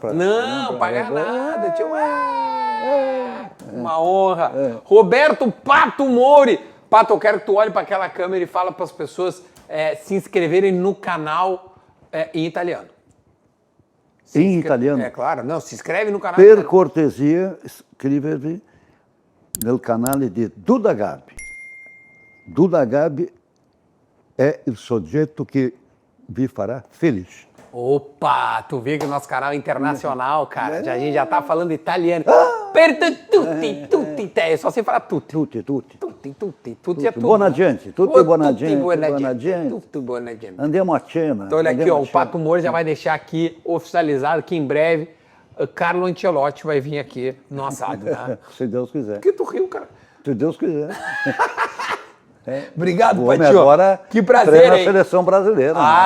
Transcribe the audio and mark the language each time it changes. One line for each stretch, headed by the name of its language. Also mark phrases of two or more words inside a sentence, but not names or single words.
Portuguese: Não, pagar nada, tio. Uma honra. Roberto Pato Mori. Pato, eu quero que tu olhe para aquela câmera e fala para as pessoas se inscreverem no canal em italiano. Em italiano? É claro, não, se inscreve no canal.
Italian: Per cortesia, iscrivervi nel canale di Duda Garbi.
Portuguese: Duda Garbi é o sujeito que vi fará feliz. Opa, tu vê que o nosso canal é internacional, cara. A gente já tá falando italiano.
Italian: Per tutti, tutti,
Portuguese: te. Só sem falar tutti. Tutti. Tutti é tudo.
Italian: Buona gente, tutti buona gente, buona buona gente. gente. Tutti buona gente. Andiamo a cena.
Portuguese: Então olha aqui, andiamo ó, a o cena. Pato Moro já vai deixar aqui oficializado que em breve Carlo Ancelotti vai vir aqui no assado, né? Se Deus quiser. Por que tu riu, cara? Se Deus quiser. Obrigado, O homem Patinho. agora Que prazer, treina a hein? seleção brasileira. Ah,